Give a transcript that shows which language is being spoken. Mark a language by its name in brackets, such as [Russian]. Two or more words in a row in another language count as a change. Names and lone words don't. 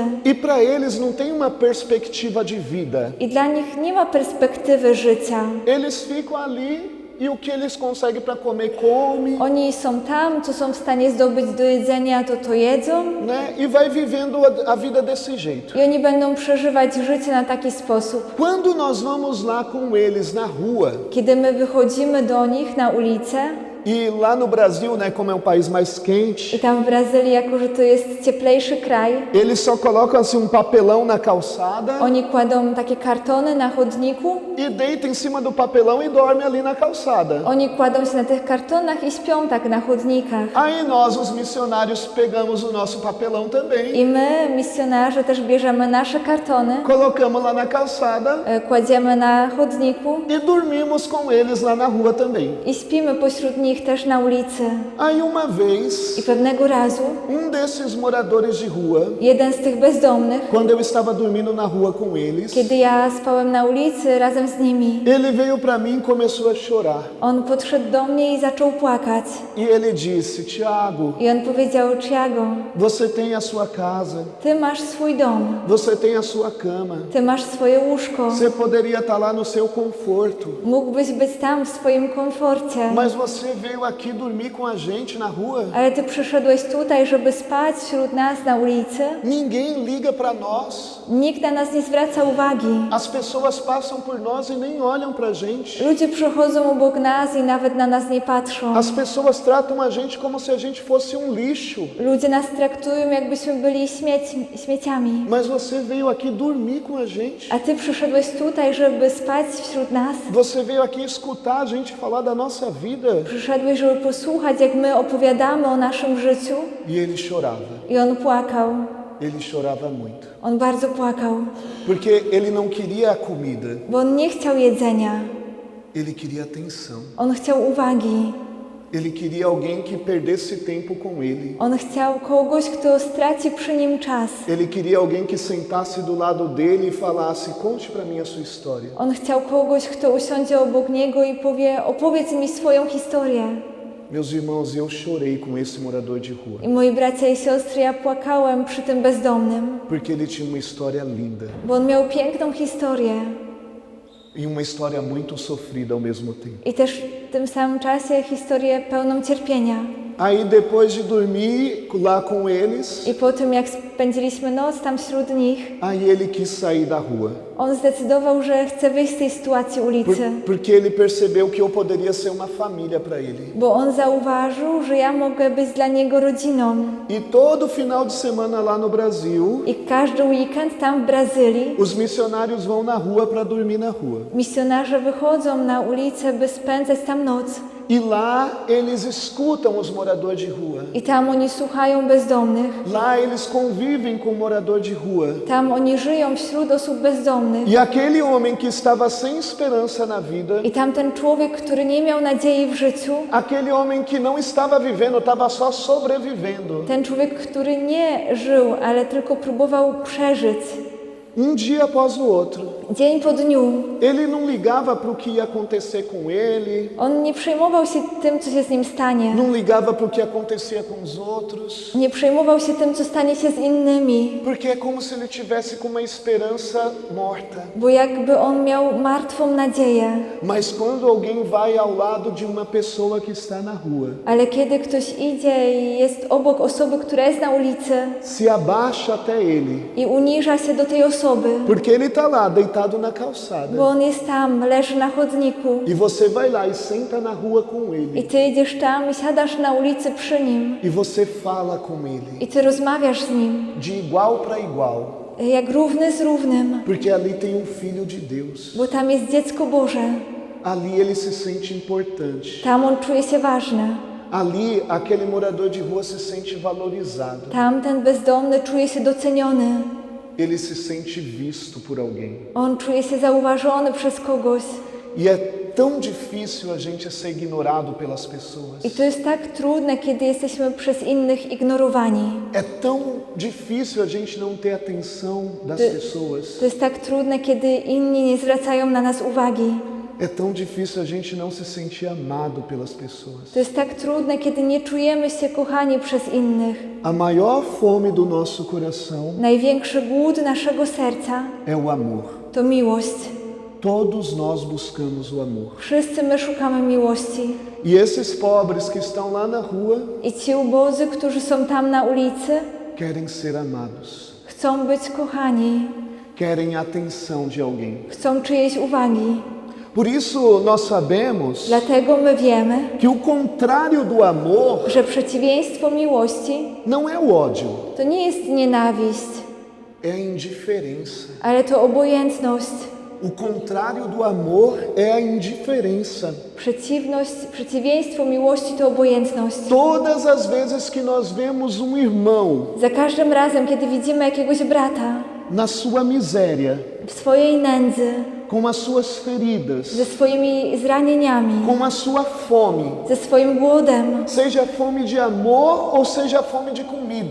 [Portuguese] E para eles não tem uma perspectiva de vida. [Polish] I dla nich nie ma perspektywy życia. [Portuguese] Eles ficam ali e o que eles conseguem para comer, come, [Polish] Oni są tam, co są w stanie zdobyć do jedzenia, to jedzą [Portuguese] né? E vai vivendo a vida desse jeito. [Polish] i oni będą przeżywać życie na taki sposób. [Portuguese] Quando nós vamos lá com eles na rua, [Polish] Kiedy my wychodzimy do nich na ulicę [Portuguese] e lá no Brasil, né, como é um país mais quente, [Polish] i tam w Brazylii, jako że to jest cieplejszy kraj, [Portuguese] eles só colocam assim papelão na calçada [Polish] oni kładą takie kartony na chodniku, [Portuguese] e deitam em cima do papelão e dormem ali na calçada. [Polish] oni kładą się na tych kartonach i śpią tak na chodnikach. [Portuguese] Aí nós, os missionários, pegamos o nosso papelão também, [Polish] I my, misjonarze, też bierzemy nasze kartony, [Portuguese] colocamos lá na calçada [Polish] kładziemy na chodniku [Portuguese] e dormimos com eles lá na rua também. [Polish] i śpimy pośród nich też na ulicy. [Portuguese] Aí uma vez, [Polish] I pewnego razu [Portuguese] desses moradores de rua, [Polish] jeden z tych bezdomnych, [Portuguese] quando eu estava dormindo na rua com eles, [Polish] kiedy ja spałem na ulicy razem z nimi, [Portuguese] ele veio para mim e começou a chorar. [Polish] on podszedł do mnie i zaczął płakać. [Portuguese] E ele disse: Tiago, [Polish] I on powiedział: Tiago, [Portuguese] você tem a sua casa, [Polish] ty masz swój dom, [Portuguese] você tem a sua cama, [Polish] ty masz swoje łóżko, [Portuguese] você poderia estar lá no seu conforto, [Polish] mógłbyś być tam w swoim komforcie, [Portuguese] mas você veio aqui dormir com a gente na rua. [Polish] ale ty przyszedłeś tutaj, żeby spać wśród nas na ulicy. [Portuguese] Ninguém liga para nós. [Polish] Nikt na nas nie zwraca uwagi. [Portuguese] As pessoas passam por nós e nem olham para a gente. [Polish] Ludzie przechodzą obok nas i nawet na nas nie patrzą. [Portuguese] As pessoas tratam a gente como se a gente fosse lixo. [Polish] Ludzie nas traktują, jakbyśmy byli śmieciami. [Portuguese] Mas você veio aqui dormir com a gente. [Polish] A ty przyszedłeś tutaj, żeby spać wśród nas. [Portuguese] Você veio aqui escutar a gente falar da nossa vida. [Polish] Przyszedłeś, żeby posłuchać, jak my opowiadamy o naszym życiu. [Portuguese] E ele chorava. [Polish] I on płakał. [Portuguese] Ele chorava muito. [Polish] On bardzo płakał, [Portuguese] Porque ele não queria a comida. [Polish] bo on nie chciał jedzenia. [Portuguese] Ele queria atenção. [Polish] On chciał uwagi. [Portuguese] Ele queria alguém que perdesse tempo com ele. [Polish] On chciał kogoś, kto straci przy nim czas. [Portuguese] Ele queria alguém que sentasse do lado dele e falasse: conte para mim a sua história. [Polish] On chciał kogoś, kto usiądzie obok niego i powie: opowiedz mi swoją historię. [Portuguese] Meus irmãos, eu chorei com esse morador de rua. [Polish] I moi bracia i siostry, ja płakałem przy tym bezdomnym, [Portuguese] Porque ele tinha uma história linda [Polish] bo on miał piękną historię [Portuguese] e uma história muito sofrida ao mesmo tempo. [Polish] i też w tym samym czasie historię pełną cierpienia. [Portuguese] Aí depois de dormir lá com eles, [Polish] I po tym, jak spędziliśmy noc tam wśród nich, [Portuguese] aí ele quis sair da rua. [Polish] on zdecydował, że chce wyjść z tej sytuacji ulicy, [Portuguese] Porque ele percebeu que eu poderia ser uma família para ele. [Polish] bo on zauważył, że ja mogę być dla niego rodziną. [Portuguese] E todo final de semana lá no Brasil, [Polish] I każdy weekend tam w Brazylii [Portuguese] os missionários vão na rua para dormir na rua. [Polish] misjonarze wychodzą na ulicę, by spędzać tam noc. [Portuguese] E lá eles escutam os moradores de rua. [Polish] I tam oni słuchają bezdomnych. [Portuguese] Lá eles convivem com o morador de rua. [Polish] Tam oni żyją wśród osób bezdomnych. [Portuguese] E aquele homem que estava sem esperança na vida, [Polish] I tam ten człowiek, który nie miał nadziei w życiu, [Portuguese] aquele homem que não estava vivendo, estava só sobrevivendo. [Polish] ten człowiek, który nie żył, ale tylko próbował przeżyć [Portuguese] Dia após o outro. [Polish] dzień po dniu. [Portuguese] Ele não ligava para o que ia acontecer com ele, [Polish] On nie przejmował się tym, co się z nim stanie. [Portuguese] não ligava para o que acontecia com os outros, [Polish] Nie przejmował się tym, co stanie się z innymi, [Portuguese] porque é como se ele tivesse com uma esperança morta. [Polish] bo jakby on miał martwą nadzieję. [Portuguese] Mas quando alguém vai ao lado de uma pessoa que está na rua, [Polish] Ale kiedy ktoś idzie i jest obok osoby, która jest na ulicy [Portuguese] se abaixa até ele, [Polish] i uniża się do tej osoby, [Portuguese] porque ele está lá deitado na calçada, [Polish] bo on jest tam, leży na chodniku [Portuguese] e você vai lá e senta na rua com [Polish] i [Portuguese] ele, [Polish] ty idziesz tam i siadasz na ulicy przy nim [Portuguese] e você fala com ele, [Polish] i ty rozmawiasz z nim [Portuguese] de igual para igual. [Polish] jak równy z równym, [Portuguese] porque ali tem filho de Deus. [Polish] bo tam jest dziecko Boże. [Portuguese] Ali ele se sente importante. [Polish] Tam on czuje się ważny. [Portuguese] Ali aquele morador de rua se sente valorizado. [Polish] Tam ten bezdomny czuje się doceniony. [Portuguese] Ele se sente visto por alguém. [Polish] On czuje się zauważony przez kogoś. [Portuguese] E é tão difícil a gente ser ignorado pelas pessoas. [Polish] I to jest tak trudne, kiedy jesteśmy przez innych ignorowani. [Portuguese] É tão difícil a gente não ter atenção das pessoas. [Polish] To jest tak trudne, kiedy inni nie zwracają na nas uwagi. [Portuguese] É tão difícil a gente não se sentir amado pelas pessoas. [Polish] To jest tak trudne, kiedy nie czujemy się kochani przez innych. [Portuguese] A maior fome do nosso coração [Polish] Największy głód naszego serca [Portuguese] é o amor. [Polish] to miłość. [Portuguese] Todos nós buscamos o amor. [Polish] Wszyscy my szukamy miłości. [Portuguese] E esses pobres que estão lá na rua [Polish] I ci ubodzy, którzy są tam na ulicy, [Portuguese] querem ser amados. [Polish] chcą być kochani, [Portuguese] Querem a atenção de alguém. [Polish] chcą czyjejś uwagi. [Portuguese] Por isso nós sabemos [Polish] Dlatego my wiemy, [Portuguese] que o contrário do amor [Polish] że przeciwieństwo miłości [Portuguese] não é o ódio, [Polish] to nie jest nienawiść, [Portuguese] é a indiferença. [Polish] ale to obojętność. [Portuguese] O contrário do amor é a indiferença. [Polish] Przeciwieństwo miłości to obojętność. [Portuguese] Todas as vezes que nós vemos irmão [Polish] Za każdym razem, kiedy widzimy jakiegoś brata [Portuguese] na sua miséria, [Polish] w swojej nędzy, [Portuguese] com as suas feridas, [Polish] ze swoimi zranieniami, [Portuguese] com a sua fome, [Polish] ze swoim głodem, [Portuguese] seja fome de amor ou seja fome de comida,